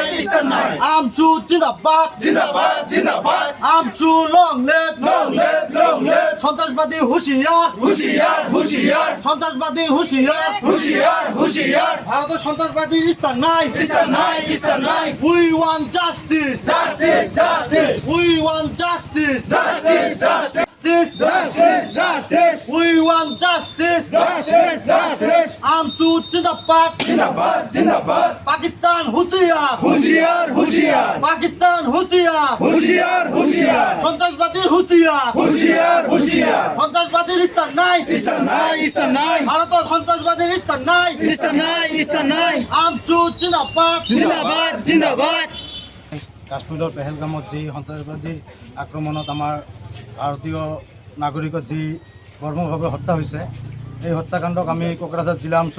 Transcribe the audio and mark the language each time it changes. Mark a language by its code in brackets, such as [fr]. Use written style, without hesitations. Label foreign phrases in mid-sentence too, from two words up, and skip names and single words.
[bn] স্থান নাই আমচু জিন্দাবাদ জিন্দাবাদ জিন্দাবাদ [en] আমচু long live long live long live [bn] সন্ত্রাসবাদী হুঁশিয়ার হুঁশিয়ার হুঁশিয়ার সন্ত্রাসবাদী হুঁশিয়ার হুঁশিয়ার হুঁশিয়ার ভারতের সন্ত্রাসবাদীর স্থান নাই স্থান নাই স্থান নাই [en] we want justice justice justice we want justice justice justice দিস justice justice we want justice justice justice [bn] আমচু জিন্দাবাদ জিন্দাবাদ জিন্দাবাদ পাকিস্তান হুঁশিয়ার হুঁশিয়ার হুঁশিয়ার পাকিস্তান হুঁশিয়ার হুঁশিয়ার হুঁশিয়ার সন্ত্রাসবাদীর হুঁশিয়ার হুঁশিয়ার হুঁশিয়ার সন্ত্রাসবাদীর স্থান নাই স্থান নাই স্থান নাই ভারতের সন্ত্রাসবাদীর স্থান নাই স্থান নাই স্থান নাই আমচু জিন্দাবাদ জিন্দাবাদ জিন্দাবাদ [as] কাশ্মীৰৰ পেহেলগামত যি সন্ত্ৰাসবাদী আক্ৰমণত আমাৰ ভাৰতীয় নাগৰিকৰ যি বৰ্মভাৱে হত্যা হৈছে এই হত্যাকাণ্ডক আমি কোকৰাঝাৰ জিলা আমচুৰ